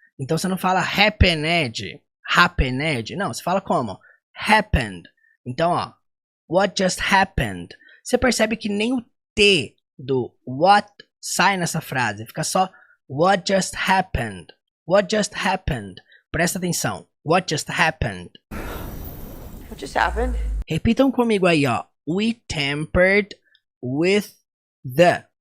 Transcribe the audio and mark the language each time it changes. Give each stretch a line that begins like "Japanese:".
Portuguese: Então você não fala happened, não, você fala como?
English: Happened. Então, ó, what just happened.
Portuguese: Você percebe que nem o T do what sai nessa frase, fica só
English: what just happened. What just happened.
Portuguese: Presta atenção.
English: What just happened. What just happened?
Portuguese: Repitam comigo aí, ó.
English: We tampered with the.